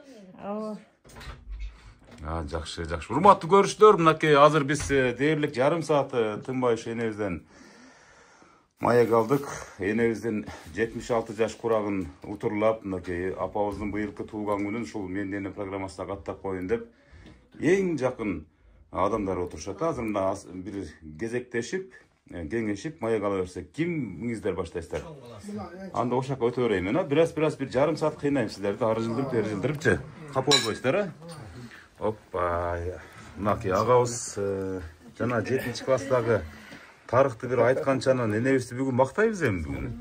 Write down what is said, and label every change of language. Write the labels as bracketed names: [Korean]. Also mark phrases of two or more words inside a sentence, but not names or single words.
[Kyrgyz] Жакшы. Урматтуу көрүүчүлөр, мынакей азыр биз дээрлик жарым саат тынбай ушу энебизден маек алдык. Энебиздин 76 жаш курагын утурлап, мынакей апабыздын быйылкы туулган күнүн ушул Мен Дене программасына каттап коеюн деп [Kazakh] Ең жақын адамдар отырышат. [Kyrgyz] Азыр мына bir кезектешип, кеңешип, маяк ала берсек, кимиңиздер баштайсыздар? Анда ошол жака өтө берейин мен. Бираз bir жарым саат кыйнайм сиздерди. Ары жылдырып, капа болбойсуздар, Оппа. Мынакей агабыз жана 7-класстагы тарыхты бир айтканчаны энебизди бүгүн мактайбыз эми бүгүн.